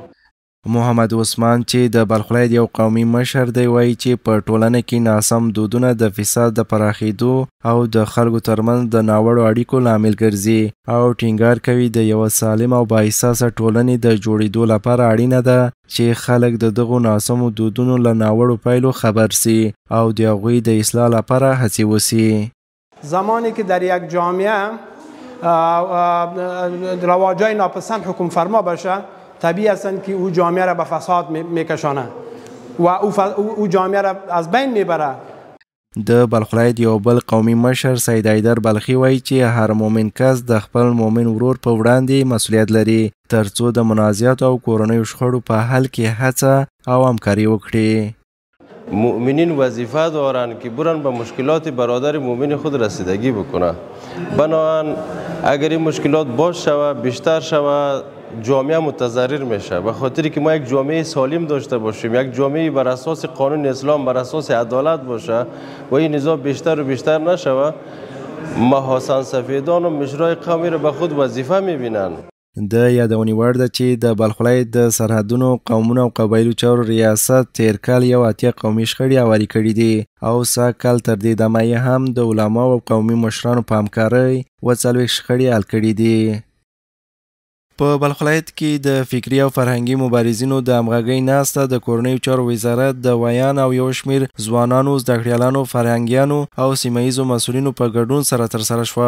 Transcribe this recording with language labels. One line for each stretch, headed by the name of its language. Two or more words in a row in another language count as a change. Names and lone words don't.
Pashto: محمد عثمان چې د بلخ ولایت یو قومي مشر دی وایي چې په ټولنه کې ناسم دودونه د فساد د پراخېدو او د خلکو ترمنځ د ناوړو اړیکو لامل ګرځي او ټینګار کوي د یوه سالم او بااحساسه ټولنې د جوړېدو لپاره اړینه ده چې خلک د دغو ناسمو دودونو له ناوړو پایلو خبر سي او د هغوی د اصلاح لپاره هڅې وسي.
Persian: زمانی که در یک جامعه رواجای ناپسند حکم فرما باشه، طبیعی هستند که او جامعه را به فساد میکشانه و او جامعه را از بین میبره.
Pashto: د بلخ ولایت یو بل قومي مشر سید حیدر بلخي وایي چې هر مومن کس د خپل مومن ورور په وړاندې مسؤلیت لري ترڅو د منازعاتو او کورنیو شخړو په حل کې هڅه او همکاري وکړي.
Persian: مؤمنین وظیفه دارند که برن به مشکلات برادر مؤمن خود رسیدگی بکنه. بنابراین اگر این مشکلات باز شود، بیشتر شود، جامعه متضرر میشه. به خاطری که ما یک جامعه سالم داشته باشیم، یک جامعه بر اساس قانون اسلام، بر اساس عدالت باشه و این نظام بیشتر و بیشتر نشود، محاسن سفیدان و مشرای قومی را به خود وظیفه میبینن.
Pashto: د یادونې وړ ده چې د بلخ ولایت د سرحدونو، قومونو او قبایلو چارو ریاست تیر کال یو اتیا قومي شخړې هوارې کړي دي او سږ کال تر دې دمه یې هم د علماو او قومي مشرانو په همکارۍ 40 شخړې حل کړي دي. په بلخ ولایت کې د فکري او فرهنګي مبارزینو د همغږۍ ناسته د کورنیو چارو وزارت د ویان او یو شمېر ځوانانو، زدهکړیالانو، فرهنګیانو او سیمه ییزو مسؤلینو په ګډون سره ترسره شوه.